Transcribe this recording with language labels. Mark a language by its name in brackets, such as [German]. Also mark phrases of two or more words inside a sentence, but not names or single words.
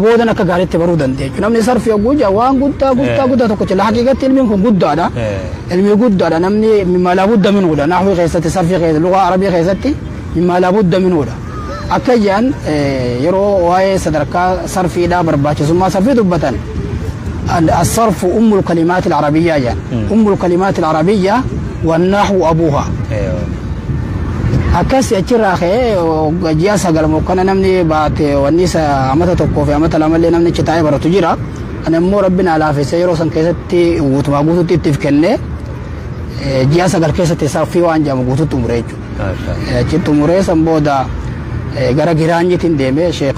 [Oromo] boodan akka gaariitti baruu dandeechu namni sarfii oguu jaa waan guddaa tokko jira haqiiqatti ilmiin kun guddaadha ilmi guddaadha namni [Arabic] مما لا بد [Oromo] minuudha nahwii keessatti sarfii keessatti lugaa arabii keessatti [Arabic] مما لا بد [Oromo] minuudha akka jaan yeroo waa'ee sadarkaa sarfiidhaa barbaachisummaa sarfii dubbatan [Arabic] الصرف أم الكلمات العربية يعني أم الكلمات العربية والنحو أبوها [Oromo] akkas achirraa ka'ee ji'a sagal mokkana namni baate wanni isa amata tokkoo fi amata lamallee namni achi taa'ee baratu jira ani immoo rabbiin alaafessee yeroo san keessatti guutumaa guututti ittiif kennee ji'a sagal keessatti sarfii waan jedhamu guututti umure jechuudha achitti umuree san booda gara giraanyitiin deemee sheekh